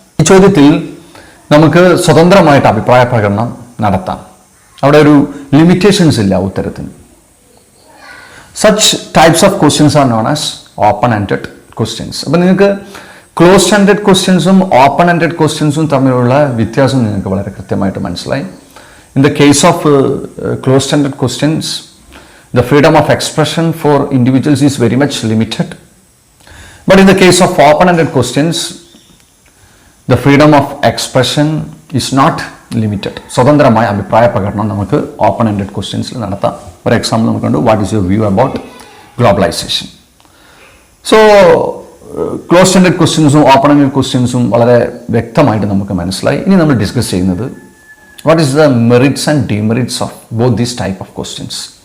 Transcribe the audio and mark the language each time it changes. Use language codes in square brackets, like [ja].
[ml] ഈ ചോദ്യത്തിൽ നമുക്ക് സ്വതന്ത്രമായിട്ട് അഭിപ്രായ പ്രകടനം നടത്താം. അവിടെ ഒരു ലിമിറ്റേഷൻസ് ഇല്ല ഉത്തരത്തിന്. [en] Such types of questions are known as open ended questions. [ml] അപ്പം നിങ്ങൾക്ക് ക്ലോസ്ഡ് എൻഡഡ് ക്വസ്റ്റ്യൻസും ഓപ്പൺ എൻഡഡ് ക്വസ്റ്റ്യൻസും തമ്മിലുള്ള വ്യത്യാസം നിങ്ങൾക്ക് വളരെ കൃത്യമായിട്ട് മനസ്സിലായി. [en] In the case of closed ended questions, the freedom of expression for individuals is very much limited. But in the case of open-ended questions, the freedom of expression is not limited. [ml] സ്വതന്ത്രമായ അഭിപ്രായ പ്രകടനം നമുക്ക് open ended ക്വസ്റ്റ്യൻസിൽ നടത്താം. ഒരു example നമുക്ക് കണ്ടു, [en] What is your view about globalisation? [ml] So closed ended ക്വസ്റ്റ്യൻസും open ended ക്വസ്റ്റ്യൻസും വളരെ വ്യക്തമായിട്ട് നമുക്ക് മനസ്സിലായി. ഇനി നമ്മൾ ഡിസ്കസ് ചെയ്യുന്നത് [en] What is the merits and demerits of both these type of questions.